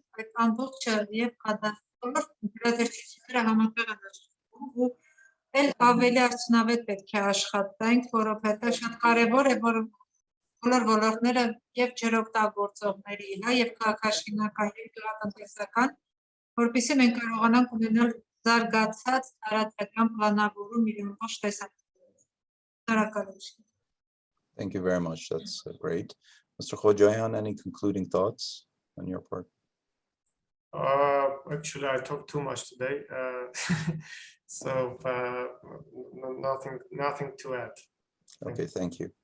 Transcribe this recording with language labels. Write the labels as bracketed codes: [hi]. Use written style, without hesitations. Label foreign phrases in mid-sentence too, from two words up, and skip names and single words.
[hy] այդ ամբողջը եւ կադաստրը գերատեսչությունները համատեղ են աշխատում ու էլ ավելի արդյունավետ պետք է աշխատենք, որովհետեւ շատ կարեւոր է, որ բոլոր ոլորտները եւ ջրօգտագործողների, եւ քաղաքաշինական, եւ գյուղատնտեսական, որպեսզի մենք կարողանանք ունենալ զարգացած տարածական պլանավորում իր ամբողջ տեսակետից։ [en] Thank you very much. That's great. Mr. Khojayan, any concluding thoughts on your part? Actually, I talked too much today, so nothing to add. Okay, thank you.